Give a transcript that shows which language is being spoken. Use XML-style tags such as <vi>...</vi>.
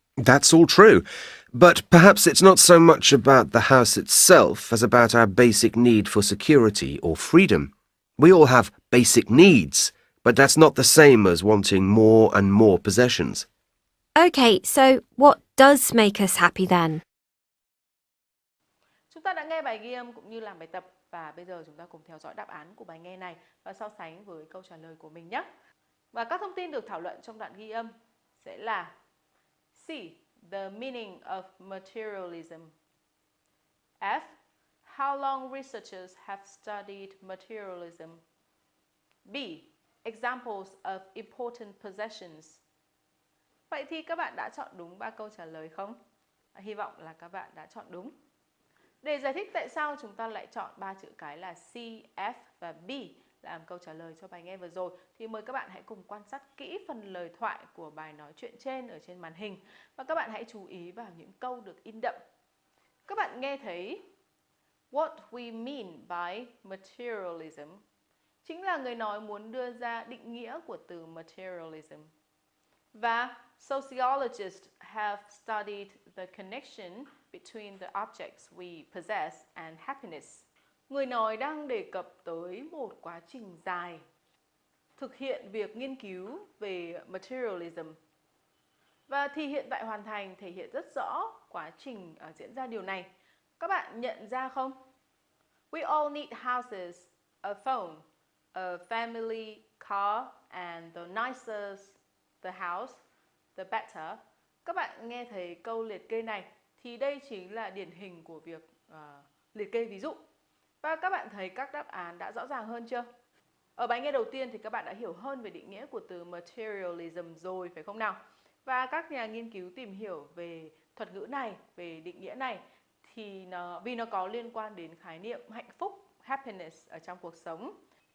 <en>That's all true, but perhaps it's not so much about the house itself as about our basic need for security or freedom. We all have basic needs, but that's not the same as wanting more and more possessions. Okay, so what does make us happy then?</en> <vi>Chúng ta đã nghe bài ghi âm cũng như làm bài tập và bây giờ chúng ta cùng theo dõi đáp án của bài nghe này và so sánh với câu trả lời của mình nhé. Và các thông tin được thảo luận trong đoạn ghi âm sẽ là C.</vi> <en>The meaning of materialism. F. How long researchers have studied materialism. B. Examples of important possessions.</en> <vi>Vậy thì các bạn đã chọn đúng 3 câu trả lời không? Hy vọng là các bạn đã chọn đúng. Để giải thích tại sao chúng ta lại chọn 3 chữ cái là C, F và B làm câu trả lời cho bài nghe vừa rồi thì mời các bạn hãy cùng quan sát kỹ phần lời thoại của bài nói chuyện trên ở trên màn hình và các bạn hãy chú ý vào những câu được in đậm. Các bạn nghe thấy</vi> <en>what we mean by materialism</en> <vi>chính là người nói muốn đưa ra định nghĩa của từ materialism.</vi> <en>Và sociologists have studied the connection between the objects we possess and happiness.</en> <vi>Người nói đang đề cập tới một quá trình dài thực hiện việc nghiên cứu về materialism. Và thì hiện tại hoàn thành thể hiện rất rõ quá trình diễn ra điều này. Các bạn nhận ra không?</vi> <en>We all need houses, a phone, a family car, and the nicer the house, the better.</en> <vi>Các bạn nghe thấy câu liệt kê này thì đây chính là điển hình của việc liệt kê ví dụ. Và các bạn thấy các đáp án đã rõ ràng hơn chưa? Ở bài nghe đầu tiên thì các bạn đã hiểu hơn về định nghĩa của từ materialism rồi phải không nào? Và các nhà nghiên cứu tìm hiểu về thuật ngữ này, về định nghĩa này thì vì nó có liên quan đến khái niệm hạnh phúc, happiness ở trong cuộc sống.</vi>